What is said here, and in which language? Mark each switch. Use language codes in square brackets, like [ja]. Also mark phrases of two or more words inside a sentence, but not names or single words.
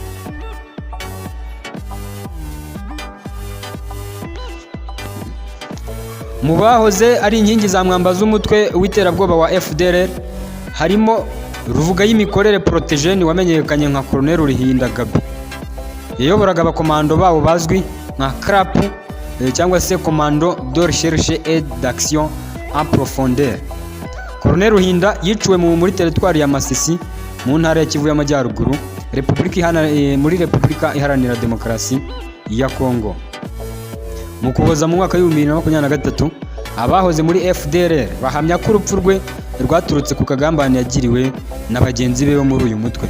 [rw] Mu bahoze ari inkingi za mwamba z'umutwe w'iterabwoba wa FDLR harimo Ruvuga y'imikorere Protégène wamenyekanye nka Colonel Ruhinda Gabi. Yayoboraga abakomando babo bazwi nka CRAP cyangwa se Commando de Recherche et d'Action en Profondeur. Colonel Ruhinda yiciwe muri teritwari ya Masisi mu ntara ya Kivu y'Amajyaruguru, muri Repubulika Iharanira Demokarasi ya Kongo. Mu kuboza mu mwaka wa 2023 abahoze muri FDLR bahamya ko urupfu rwe rwaturutse ku kagambane yagiriwe na bagenzi be bo muri uyu mutwe.